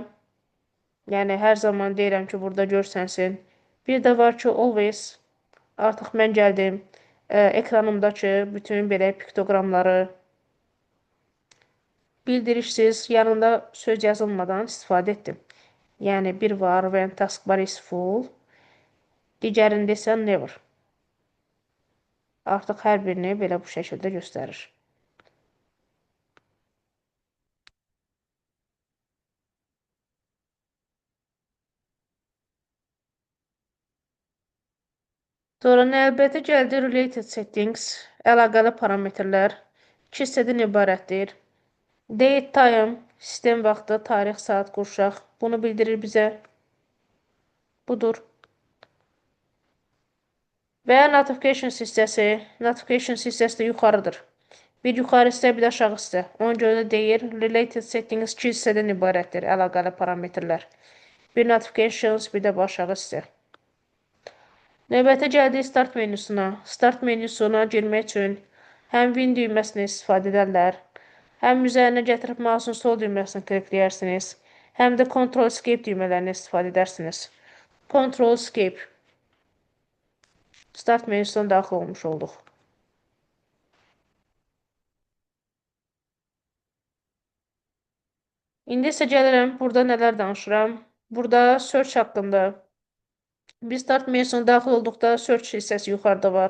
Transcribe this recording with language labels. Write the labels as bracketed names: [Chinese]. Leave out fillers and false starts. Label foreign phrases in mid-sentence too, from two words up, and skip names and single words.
[Azerbaijani] Yəni, hər zaman deyirəm ki, burada görsənsin. Bir də var ki, [English] always. [Azerbaijani] Artıq mən gəldim. Ekranımdakı bütün belə piktoqramları bildirişsiz, yanında söz yazılmadan istifadə etdim. Yəni, bir var, [English] when taskbar is full. [Azerbaijani] Digərində isə never. Artıq hər birini belə bu şəkildə göstərir. Sonra növbəti gəldi [English] related settings, [Azerbaijani] əlaqəli parametrlər. 2 hissədən ibarətdir. [English] Date time, [Azerbaijani] sistem vaxtı, tarix, saat, qurşaq. Bunu bildirir bizə. Budur. Və [English] notifications [Azerbaijani] hissəsi. Notifications hissəsi də yuxarıdır. Bir yuxarı hissə, bir də aşağı hissə. Ona görə də deyir, [English] related settings [Azerbaijani] 2 hissədən ibarətdir, əlaqəli parametrlər. Bir notifications, bir də bu aşağı hissə. Növbəti gəldik start menüsuna. Start menüsuna girmək üçün həm Win düyməsini istifadə edirlər, həm üzərinə gətirib mouse'un sol düyməsini klikləyərsiniz, həm də [English] Control Escape [Azerbaijani] düymələrini istifadə edərsiniz. [English] Control Escape. [Azerbaijani] Start menüsünə daxil olmuş olduq. İndi isə gəlirəm, burada nələr danışıram. Burada search haqqında. Biz start menüsünə daxil olduqda search hissəsi yuxarıda var.